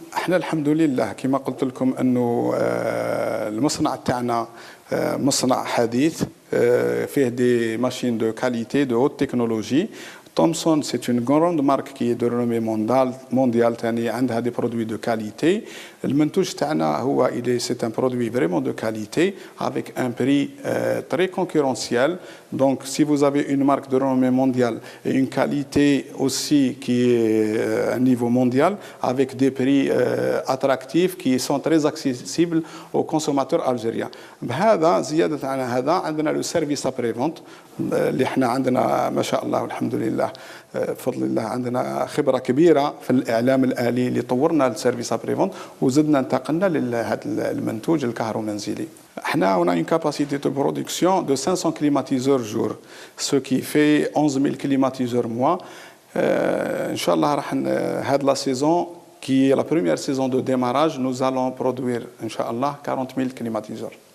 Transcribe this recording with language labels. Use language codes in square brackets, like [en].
[ar] الحمد لله كما قلت لكم أنه المصنع تاعنا مصنع حديث فيه [fr] des machines de qualité de haute technologie. Thomson, c'est une grande marque qui est de renommée mondiale, [ar] عندها [fr] des produits de qualité. [ar] المنتوج تاعنا هو [fr] c'est un produit vraiment de qualité avec un prix très concurrentiel. Donc si vous avez une marque de renommée mondiale et une qualité aussi qui est à un niveau mondial avec des prix attractifs qui sont très accessibles aux consommateurs algériens. [ar] بهذا زيادة على هذا عندنا [fr] le service après-vente [ar] اللي احنا عندنا ما شاء الله والحمد لله بفضل الله عندنا خبرة كبيرة في الإعلام الآلي اللي طورنا السيرفيس ابريفونت وزدنا انتقلنا لهذا المنتوج الكهرومنزلي. احنا [fr] on a une capacité de production de 500 climatiseurs jour, ce qui fait 11 000 climatiseurs mois. Inch'Allah [ar] راح هذه [fr] la saison qui est la première saison de démarrage, nous allons produire Inch'Allah 40 000 climatiseurs.